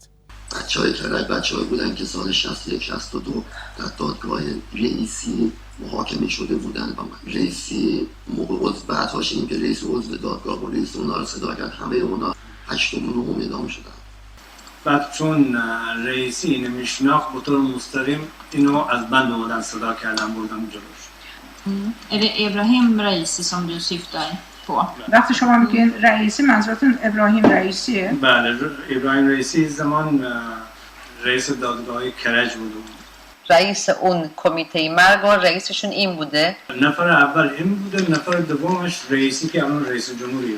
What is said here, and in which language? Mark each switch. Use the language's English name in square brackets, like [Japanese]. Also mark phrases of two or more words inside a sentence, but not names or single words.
[Persian] بچه‌های کرج بچه‌هایی بودن که سال 61 62 در دادگاه رئیسی محاکمه شده بودن و رئیسی موقع بعد هاشیم که رئیس عضو دادگاه و رئیس اونا رو صدا کرد، همه اونا 8 و 9 اعدام شدن. بعد چون رئیسی اینو میشناخت به طور مستقیم اینو از بند اومدن صدا کردن بردن جلوش. [Swedish] Är det Ibrahim Raisi som du syftar på? [Persian] وقتی شما میگین رئیسی منظورتون ابراهیم رئیسیه؟ بله، ابراهیم رئیسی زمان رئیس دادگاه کرج بود. رئیس اون کمیته مرگ و رئیسشون این بوده؟ نفر اول این بوده، نفر دومش رئیسی که الان رئیس جمهور ایران.